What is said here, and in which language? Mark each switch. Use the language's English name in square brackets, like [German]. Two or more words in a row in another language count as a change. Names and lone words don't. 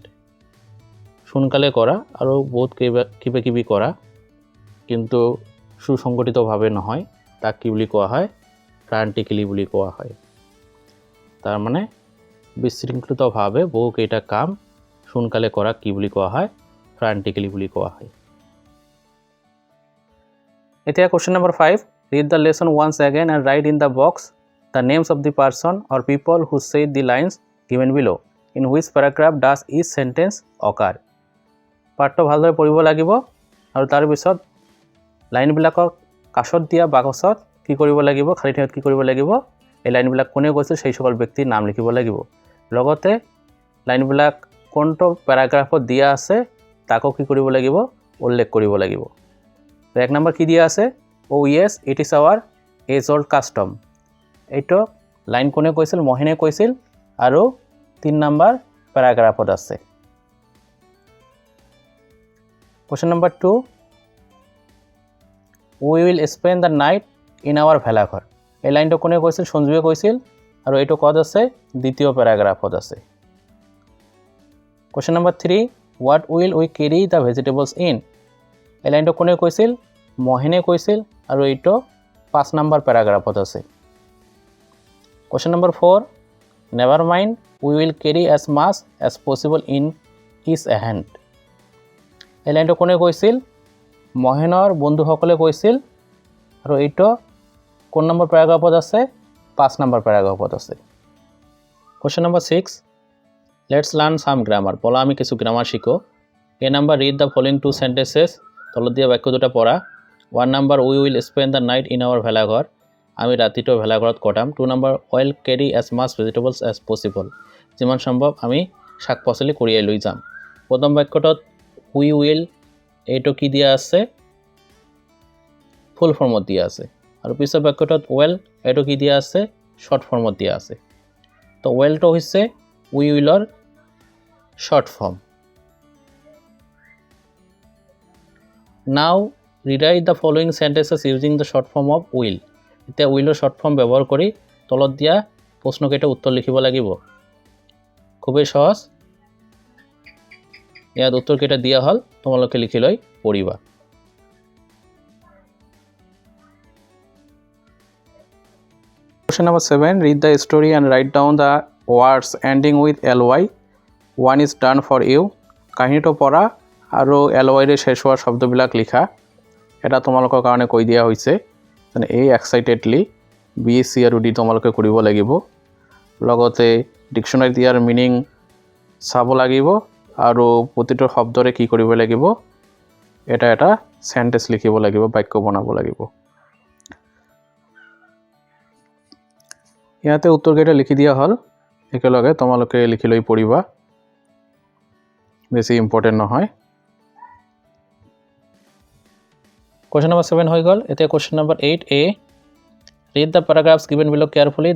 [Assamese] সোনকালে কৰা আৰু বহুত কিবা কিবি কৰা, কিন্তু সুসংগঠিতভাৱে নহয়, তাক কি বুলি কোৱা হয়? ফ্ৰান্টিকেলি বুলি কোৱা হয়। তাৰমানে বিশৃংখলিতভাৱে বহুকেইটা কাম সোনকালে কৰা কি বুলি কোৱা হয়? ফ্ৰান্টিকেলি বুলি কোৱা হয়। এতিয়া [English] question number 5. Read the lesson once again and write in the box the names of the person or people who said the lines given below. In which paragraph does each sentence occur? [Assamese] পাঠটো ভালদৰে পঢ়িব লাগিব আৰু তাৰ পিছত লাইনবিলাকৰ কাষত দিয়া বাকচত কি কৰিব লাগিব? খালী ঠাইত কি কৰিব লাগিব? এই লাইনবিলাক কোনে কৈছিল সেই সকল ব্যক্তিৰ নাম লিখিব লাগিব। লগতে লাইনবিলাক কোনটো প্যাৰাগ্ৰাফত দিয়া আছে তাকো কি কৰিব লাগিব? উল্লেখ কৰিব লাগিব। তো 1 নম্বৰ কি দিয়া আছে? [English] Oh yes, it is our age old custom. [Assamese] এইটো লাইন কোনে কৈছিল? মহেনে কৈছিল আৰু 3 নম্বৰ প্যাৰাগ্ৰাফত আছে। [English] Question number 2. We will spend the night in our ভেলাঘৰ। [Assamese] এই লাইনটো কোনে কৈছিল? সঞ্জুৱে কৈছিল আৰু এইটো ক'ত আছে? দ্বিতীয় প্যাৰাগ্ৰাফত আছে। [English] Question number 3. What will we carry the vegetables in? [Assamese] এই লাইনটো কোনে কৈছিল? মহেনে কৈছিল আৰু এইটো 5 নম্বৰ প্যাৰাগ্ৰাফত আছে। [English] Question number 4. Never mind, we will carry as much as possible in each hand. [Assamese] এই লাইনটো কোনে কৈছিল? মহেনৰ বন্ধুসকলে কৈছিল আৰু এইটো কোন নম্বৰ প্যাৰাগ্ৰাফত আছে? 5 নম্বৰ প্যাৰাগ্ৰাফত আছে। [English] Question number 6. Let's learn some grammar. [Assamese] বলা আমি কিছু গ্রামার শিখো। [English] A number, read the following 2 sentences. [Assamese] তলত দিয়া বাক্য দুটা পড়া। [English] 1 number, we will spend the night in our ভেলাঘৰ। [Assamese] আমি ৰাতিটো ভেলাঘৰত কটাম। [English] 2 number, we'll carry as much vegetables as possible. [Assamese] যিমান সম্ভৱ আমি শাক পাচলি কঢ়িয়াই লৈ যাম। প্ৰথম বাক্যটোত [English] we will [Assamese] এইটো কি দিয়া আছে? ফুল ফৰ্মত দিয়া আছে। আৰু পিছৰ বাক্যটোত well এইটো কি দিয়া আছে? শৰ্ট ফৰ্মত দিয়া আছে। তো wellটো হৈছে [English] we willৰ short form. Now rewrite the following sentences using the short form of will. [Assamese] এতিয়া [English] willৰ short form [Assamese] ব্যৱহাৰ কৰি তলত দিয়া প্ৰশ্নকেইটা উত্তৰ লিখিব লাগিব। খুবেই সহজ। ইয়াত উত্তৰকেইটা দিয়া হ'ল, তোমালোকে লিখি লৈ পঢ়িবা। [English] Question number 7. Read the story and write down the words ending with ly. One is done for you. [Assamese] কাহিনীটো পঢ়া আৰু ly ৰে শেষ হোৱা শব্দবিলাক লিখা। এটা তোমালোকৰ কাৰণে কৈ দিয়া হৈছে। মানে A excitedly, B, C আৰু D তোমালোকে কৰিব লাগিব। লগতে ডিকশ্যনাৰীত ইয়াৰ মিনিং চাব লাগিব আৰু প্ৰতিটো শব্দৰে কি কৰিব লাগিব এটা সেন্টেন্স লিখিব লাগিব বাক্য বনাব লাগিব ইয়াতে উত্তৰকেইটা লিখি দিয়া হ'ল একেলগে তোমালোকে লিখি লৈ পঢ়িবা বেছি ইম্পৰ্টেন্ট নহয় [English] Question number 7 [Assamese] হৈ গল এতিয়া [English] question number 8a Read the paragraphs given below carefully.